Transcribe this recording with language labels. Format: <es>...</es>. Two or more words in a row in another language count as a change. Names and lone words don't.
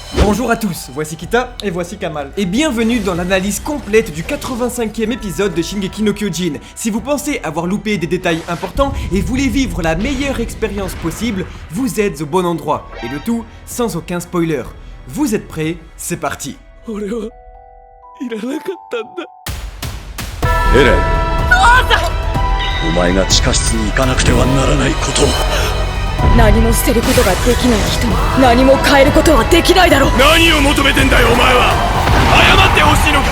<fr>Bonjour à tous, voici Kita et voici Kamal. Et bienvenue dans l'analyse complète du 85e épisode de Shingeki no Kyojin. Si vous pensez avoir loupé des détails importants et voulez vivre la meilleure expérience possible, vous êtes au bon endroit. Et le tout, sans aucun spoiler. Vous êtes prêts? C'est parti.</fr> <ja>Eren, お前が地下室に行かなくてはならないこと。何も捨てることができない人に何も変えることはできないだろう。何を求めてんだよお前は。謝ってほしいのか。</ja>